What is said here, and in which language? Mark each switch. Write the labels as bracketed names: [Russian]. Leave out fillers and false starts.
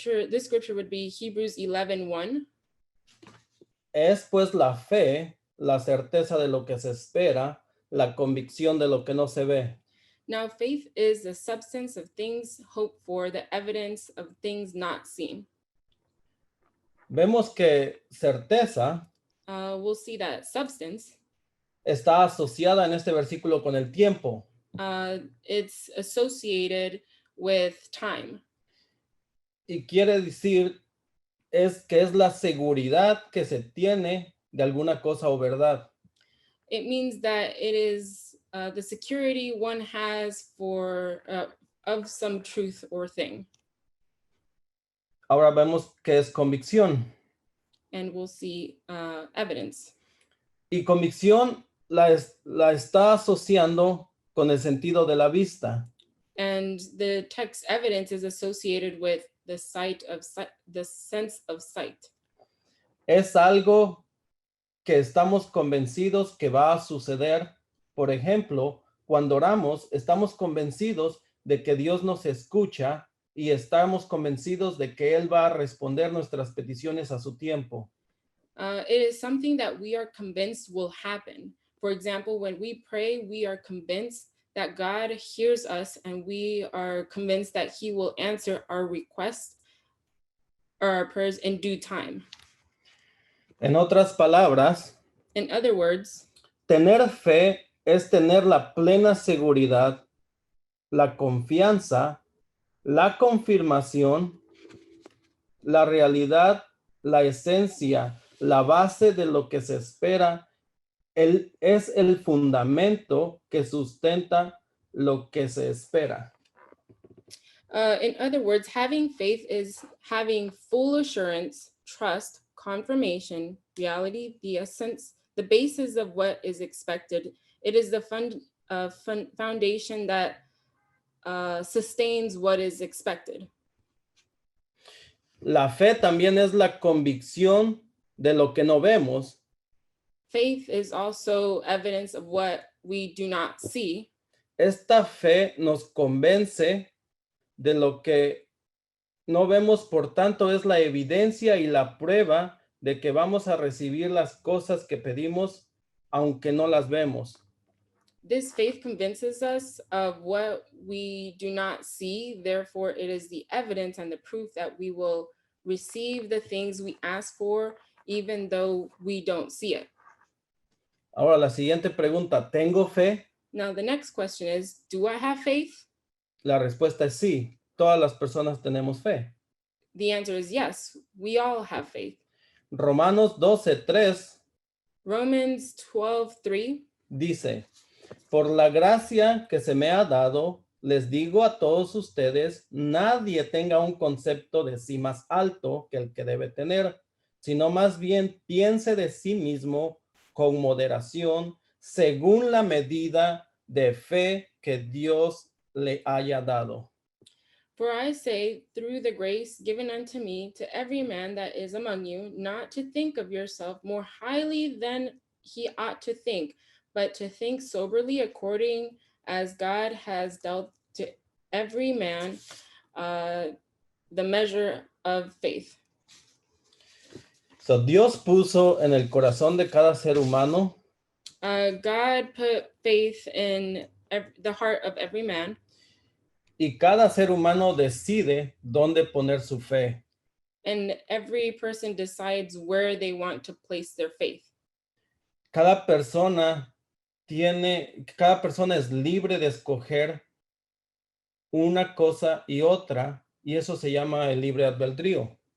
[English] This scripture would be Hebrews 11:1. [Spanish] Es pues la fe, la certeza de lo que se espera, la convicción de lo que no se ve. [English] Now, faith is the substance of things hoped for, the evidence of things not seen. [Spanish] Vemos que certeza [English] We'll see that substance, [Spanish] está asociada en este versículo con el tiempo. [English] it's associated with time. [Spanish] Y quiere decir que es la seguridad que se tiene de alguna cosa o verdad. [English] It means that it is the security one has for of some truth or thing. [Spanish] Ahora vemos que es convicción. [English] And we'll see evidence. [Spanish] Y convicción la está asociando con el sentido de la vista. [English] And the text evidence is associated with the the sense of sight. [Spanish] Es algo que estamos convencidos que va a suceder. Por ejemplo, cuando oramos, estamos convencidos de que Dios nos escucha y estamos convencidos de que Él va a responder nuestras peticiones a su tiempo. [English] It is something that we are convinced will happen. For example, when we pray, we are convinced that God hears us, and we are convinced that He will answer our requests or our prayers in due time. [Spanish] En otras palabras, [English] In other words, [Spanish] tener fe es tener la plena seguridad, la confianza, la confirmación, la realidad, la esencia, la base de lo que se espera. Es el fundamento que sustenta lo que se espera. [English] in other words, having faith is having full assurance, trust, confirmation, reality, the essence, the basis of what is expected. It is the foundation that sustains what is expected. [Spanish] La fe también es la convicción de lo que no vemos. [English] Faith is also evidence of what we do not see. [Spanish] Esta fe nos convence de lo que no vemos, por tanto es la evidencia y la prueba de que vamos a recibir las cosas que pedimos, aunque no las vemos. [English] This faith convinces us of what we do not see. Therefore, it is the evidence and the proof that we will receive the things we ask for, even though we don't see it. [Spanish] Ahora la siguiente pregunta, ¿tengo fe? [English] Now, the next question is, do I have faith? [Spanish] La respuesta es sí. Todas las personas tenemos fe. [English] The answer is yes, we all have faith. [Spanish] Romanos 12:3 [English] Romans 12:3. [Spanish] dice, por la gracia que se me ha dado, les digo a todos ustedes, nadie tenga un concepto de sí más alto que el que debe tener, sino más bien piense de sí mismo con moderación, según la medida de fe que Dios le haya dado. [English] For I say, through the grace given unto me, to every man that is among you, not to think of yourself more highly than he ought to think, but to think soberly according as God has dealt to every man the measure of faith. [Spanish] So, Dios puso en el corazón de cada ser humano [English] God put faith in the heart of every man, [Spanish] y cada ser humano decide dónde poner su fe. [English] and every person decides where they want to place their faith. [Spanish] Cada persona es libre de escoger una cosa y otra, y eso se llama el libre albedrío.